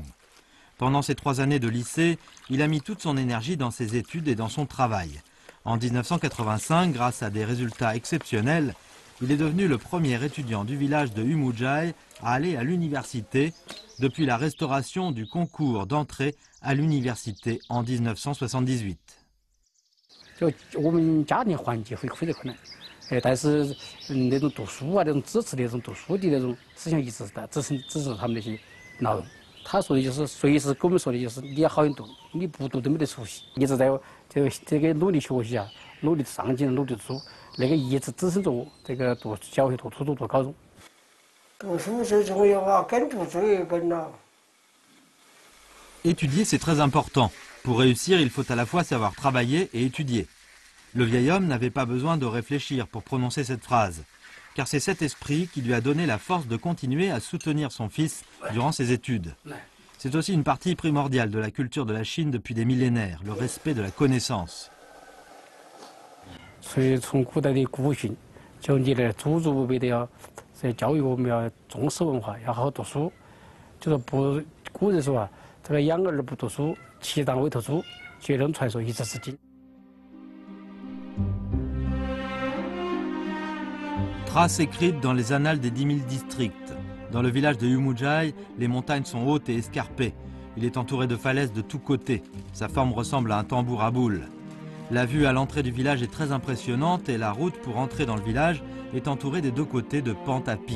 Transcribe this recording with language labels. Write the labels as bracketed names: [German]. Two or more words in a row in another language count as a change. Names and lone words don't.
[French] Pendant ces 3 années de lycée, il a mis toute son énergie dans ses études et dans son travail. En 1985, grâce à des résultats exceptionnels, il est devenu le premier étudiant du village de Umujai à aller à l'université depuis la restauration du concours d'entrée à l'université en 1978. [Chinese] 但是那种读书啊，那种支持那种读书的那种思想一直支持他们那些老人。他说的就是随时跟我们说的就是你要好好读，你不读都没得出息。一直在这个努力学习啊，努力上进，努力读书，那个一直支撑着我这个读小学、读初中、读高中。 [French] Étudier, c'est très important. Pour réussir, il faut à la fois savoir travailler et étudier. Le vieil homme n'avait pas besoin de réfléchir pour prononcer cette phrase, car c'est cet esprit qui lui a donné la force de continuer à soutenir son fils durant ses études. C'est aussi une partie primordiale de la culture de la Chine depuis des millénaires, le respect de la connaissance. [Chinese] 所以从古代的古训，叫你的祖祖辈辈的要在教育我们要重视文化，要好好读书。就是不，古人说啊，这个养儿不读书，其当为头猪，绝能传授一字之经。 [French] Traces écrites dans les annales des 10 000 districts. Dans le village de Yumujai, les montagnes sont hautes et escarpées. Il est entouré de falaises de tous côtés. Sa forme ressemble à un tambour à boules. La vue à l'entrée du village est très impressionnante et la route pour entrer dans le village est entourée des deux côtés de pentes à pic.